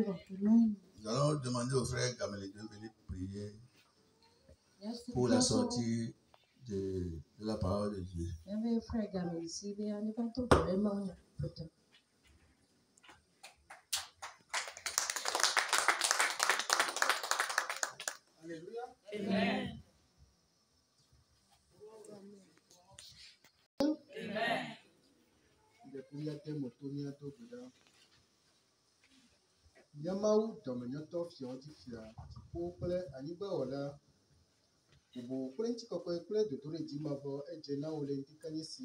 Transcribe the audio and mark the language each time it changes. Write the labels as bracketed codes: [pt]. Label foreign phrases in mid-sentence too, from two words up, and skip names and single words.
[fr] Nous allons demander au frère Gamel de venir prier pour la sortie de la parole de Dieu. Alléluia. Amen. [ee] Nyamawu dɔmenyɔtɔ fiɔdi fia dziƒo kple anyigba wɔla bubu kple ŋutikɔkɔe kple dodoɖedzi mavɔ edze na wo le ŋdikanye sia.